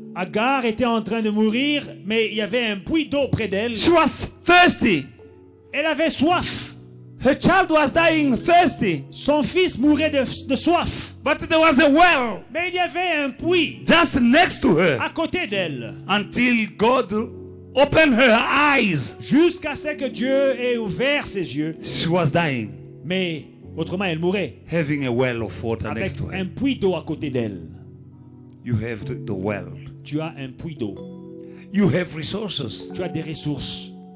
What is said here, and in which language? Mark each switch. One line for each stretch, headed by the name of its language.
French: Agar était en train de mourir, mais il y avait un puits d'eau près d'elle.
English: She was thirsty.
French: Elle avait soif.
English: Her child was dying thirsty.
French: Son fils mourait de soif.
English: But there was a well
French: Mais il y avait un puits
English: just next to her
French: à côté d'elle.
English: until God opened her eyes.
French: Jusqu'à ce que Dieu ait ouvert ses yeux.
English: She was dying,
French: Mais autrement, elle mourait.
English: having a well of water
French: Avec
English: next to
French: un
English: her.
French: puits d'eau à côté d'elle.
English: You have the well.
French: Tu as un puits d'eau.
English: You have resources.
French: Tu as des ressources.